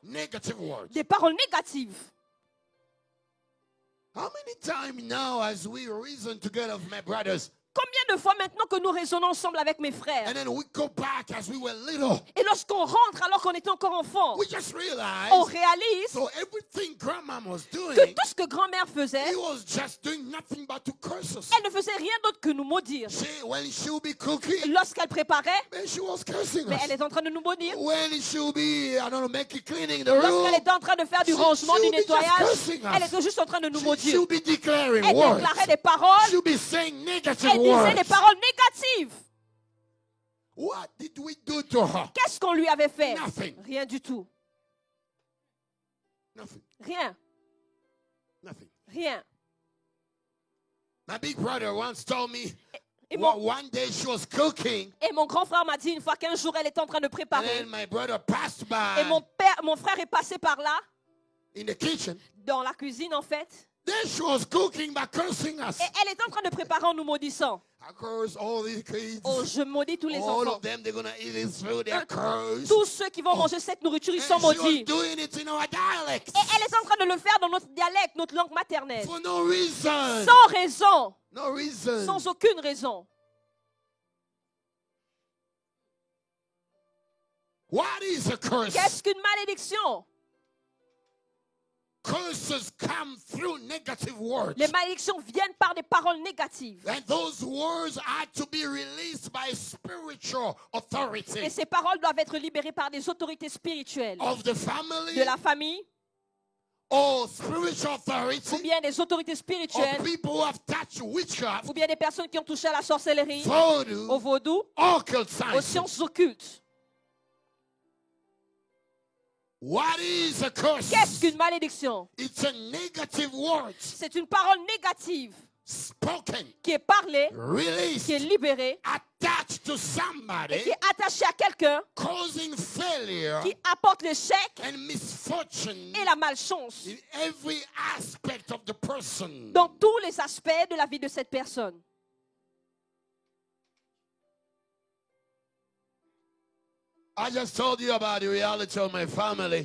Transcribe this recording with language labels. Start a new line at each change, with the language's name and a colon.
English: Negative words.
French: des paroles négatives.
English: How many times now as we reason together with my brothers,
French: Combien de fois maintenant que nous raisonnons ensemble avec mes frères,
English: and then we go back as we were little,
French: et lorsqu'on rentre alors qu'on était encore enfant,
English: we just realize
French: on réalise
English: so everything grandma was
French: que
English: doing,
French: tout ce que grand-mère faisait,
English: he was just doing nothing but to curse us.
French: elle ne faisait rien d'autre que nous maudire.
English: When she would be cooking,
French: Lorsqu'elle préparait,
English: man, she was cursing
French: mais
English: us.
French: elle est en train de nous maudire.
English: When she would be, I don't know, making cleaning the room,
French: Lorsqu'elle était en train de faire du
English: She-
French: rangement,
English: she
French: du
English: would be just
French: nettoyage,
English: cursing us.
French: elle était juste en train de nous
English: she
French: maudire.
English: would be declaring
French: Elle
English: words.
French: déclarait des paroles,
English: She would be saying negative
French: elle disait
English: words.
French: des paroles négatives.
English: What did we do to her?
French: Qu'est-ce qu'on lui avait fait?
English: Nothing.
French: Rien du tout.
English: Nothing.
French: Rien.
English: Nothing.
French: Rien.
English: My big brother once told me
French: Et mon,
English: one day she was cooking,
French: et mon grand frère m'a dit une fois qu'un jour elle était en train de
English: and
French: préparer.
English: then my brother passed
French: Et
English: by
French: mon frère est passé par là,
English: in the kitchen.
French: dans la cuisine en fait.
English: Then she was cooking by cursing us.
French: Et elle était en train de préparer en nous maudissant.
English: I curse all these kids.
French: Oh, je maudis tous les
English: All
French: enfants.
English: of them, they're gonna eat this food. They're cursed.
French: Tous ceux qui vont manger cette nourriture, ils sont
English: And she was
French: maudits.
English: doing it in our dialect
French: Et elle est en train de le faire dans notre dialecte, notre langue maternelle.
English: for no reason.
French: Sans raison.
English: No reason.
French: Sans aucune raison.
English: What is a curse?
French: Qu'est-ce qu'une malédiction?
English: Curses come through negative words.
French: Les malédictions viennent par des paroles négatives.
English: And those words had to be released by spiritual authority
French: Et ces paroles doivent être libérées par des autorités spirituelles.
English: of the family
French: De la famille,
English: or spiritual authority
French: ou bien des autorités
English: of
French: spirituelles,
English: people who have touched witchcraft,
French: ou bien des personnes qui ont touché à la sorcellerie,
English: voodoo,
French: au vaudou,
English: occult
French: aux sciences. sciences occultes.
English: What is a curse?
French: Qu'est-ce qu'une malédiction?
English: It's a negative word
French: C'est une parole négative
English: spoken,
French: qui est parlée,
English: released,
French: qui est libérée,
English: attached to
French: et
English: somebody,
French: qui est attachée à quelqu'un,
English: causing failure
French: qui apporte l'échec
English: and misfortune
French: et la malchance
English: in every aspect of the person.
French: dans tous les aspects de la vie de cette personne.
English: I just told you about the reality of my family.